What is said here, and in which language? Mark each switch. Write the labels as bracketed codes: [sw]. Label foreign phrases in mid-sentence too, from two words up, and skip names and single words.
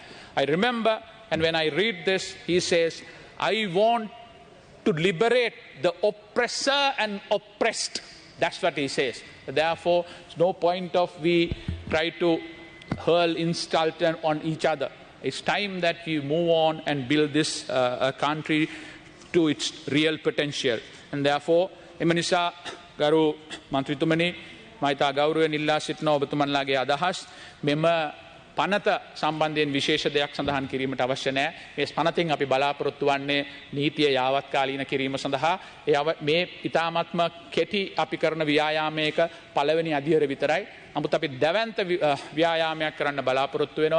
[en] I remember, and when I read this, he says, I want to liberate the oppressor and oppressed. That's what he says. Therefore, there's no point of we try to hurl insult on each other. It's time that we move on and build this country to its real potential. And therefore, [si] ඒ නිසා ගරු මන්ත්‍රීතුමනි මට ගෞරවයෙන් ඉල්ලා සිටින්න ඔබතුමන්ලාගේ අදහස් මේ පනත සම්බන්ධයෙන් විශේෂ දෙයක් සඳහන් කිරීමට අවශ්‍ය නැහැ. මේ පනතින් අපි බලාපොරොත්තු වන්නේ නීතිය යාවත්කාලීන කිරීම සඳහා මේ ඉතාමත්ම කෙටි අපි කරන ව්‍යායාමයක පළවෙනි අධියර විතරයි. නමුත් අපි දැවැන්ත ව්‍යායාමයක් කරන්න බලාපොරොත්තු වෙනවා.